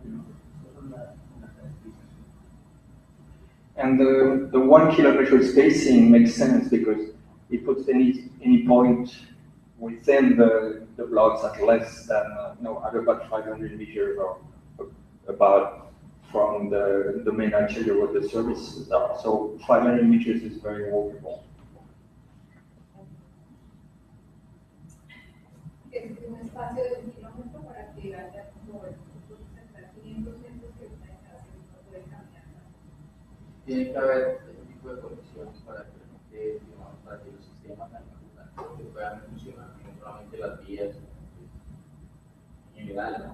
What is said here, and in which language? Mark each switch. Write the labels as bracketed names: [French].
[Spanish] Esas son las características. [English] And the 1 kilometer spacing makes sense because it puts any point within the blocks at less than at about 500 meters or about from the main artery where the services are. So 500 meters is very walkable. [Spanish] Es un espacio de 1 kilómetro para que haya como 500 metros que una casa no puede caminar. Tiene que haber ese tipo de conexiones para que, para que los sistemas puedan funcionar, no solamente las vías en general, ¿no?